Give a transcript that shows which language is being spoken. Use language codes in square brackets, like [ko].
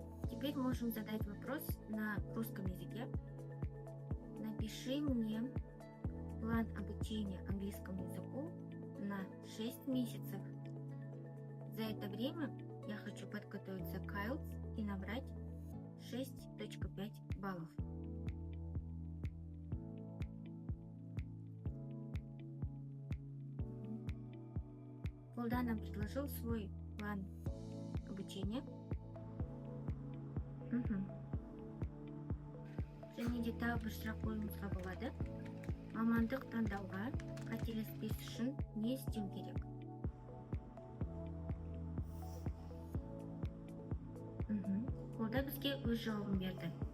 [ru] Теперь можем задать вопрос на русском языке. Напиши мне план обучения английскому языку на 6 месяцев. За это время я хочу подготовиться к IELTS и набрать 6.5 баллов. Колда нам предложил свой план обучения. [kk] Және де тағы бір сұрақ қоюымызға болады. Мамандық таңдауға қателеспес үшін не істеу керек? Қолда бізге өз жауабын берді.